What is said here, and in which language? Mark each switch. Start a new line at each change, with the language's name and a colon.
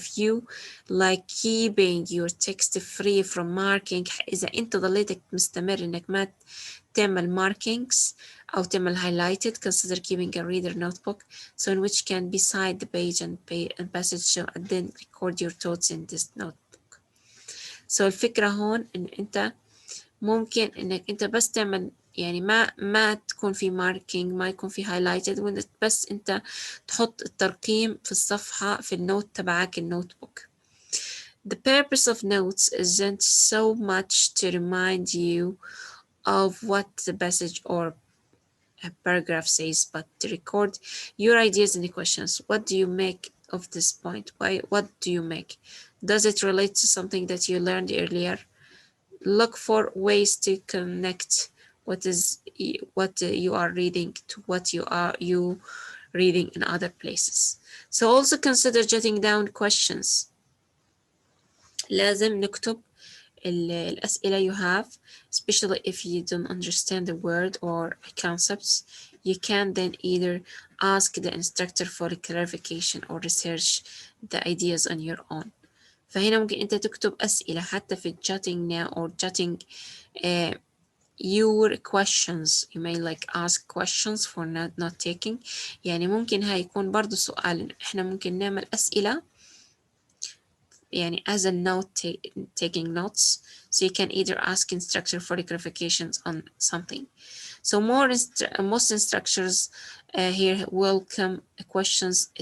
English: If you like keeping your text free from marking،
Arabic: إذا أنت ضليتك مستمر إنك ما تعمل markings أو تعمل highlighted,
English: consider keeping a reader notebook, so in which can beside the page and passage, so and then record your thoughts in this notebook.
Arabic: So الفكرة هون إن أنت ممكن إنك أنت بس تعمل يعني ما تكون في ماركينج، ما يكون في highlighted، وإن بس أنت تحط الترقيم في الصفحة في النوت تبعك النوت بوك.
English: The purpose of notes isn't so much to remind you of what the passage or a paragraph says, but to record your ideas and questions. What do you make of this point? What do you make? Does it relate to something that you learned earlier? Look for ways to connect what you are reading to what you reading in other places. So also consider jotting down questions.
Arabic: لازم نكتب الأسئلة
English: you have, especially if you don't understand the word or concepts. You can then either ask the instructor for clarification or research the ideas on your own.
Arabic: فهنا ممكن أنت تكتب أسئلة حتى في
English: jotting now or jotting your questions. You may like ask questions for not taking.
Arabic: يعني ممكن هاي يكون برضو سؤال، إحنا ممكن نعمل أسئلة يعني
English: as a taking notes, so you can either ask instructor for clarifications on something. So most instructors here welcome questions.